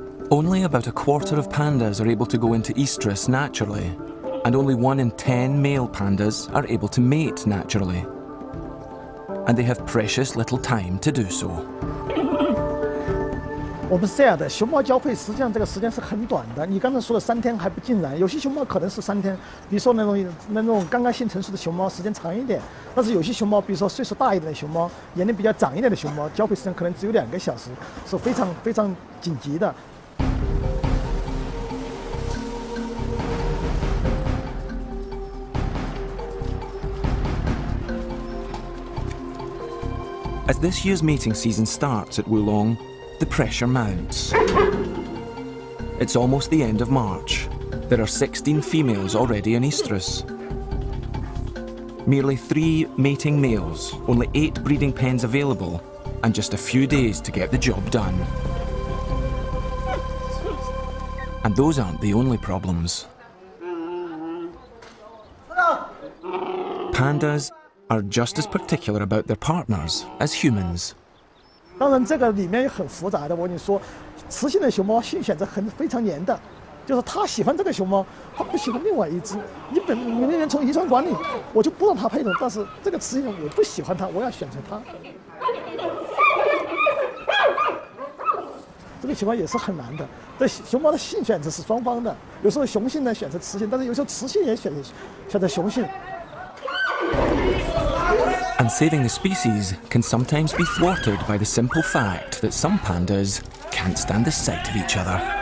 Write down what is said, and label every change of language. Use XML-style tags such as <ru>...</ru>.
<en>Only about a quarter of pandas are able to go into estrus naturally, and only 1 in 10 male pandas are able to mate naturally. And they have precious little time to do so.</en> <zh>我们是这样的，熊猫交配实际上这个时间是很短的。你刚才说的3天还不尽然，有些熊猫可能是3天，比如说那种刚刚性成熟的熊猫时间长一点，但是有些熊猫，比如说岁数大一点的熊猫，年龄比较长一点的熊猫，交配时间可能只有2个小时，是非常非常紧急的。</zh> <en>As this year's mating season starts at Wulong, the pressure mounts. It's almost the end of March. There are 16 females already in estrus. Merely 3 mating males, only 8 breeding pens available, and just a few days to get the job done. And those aren't the only problems. Pandas are just as particular about their partners as humans.</en> <zh>当然，这个里面也很复杂的。我跟你说，雌性的熊猫性选择非常黏的，就是它喜欢这个熊猫，它不喜欢另外一只。你明明从遗传管理，我就不让它配种，但是这个雌性我不喜欢它，我要选择它。这个情况也是很难的。这熊猫的性选择是双方的，有时候雄性呢选择雌性，但是有时候雌性也选择雄性。</zh> <en>And saving the species can sometimes be thwarted by the simple fact that some pandas can't stand the sight of each other.</en>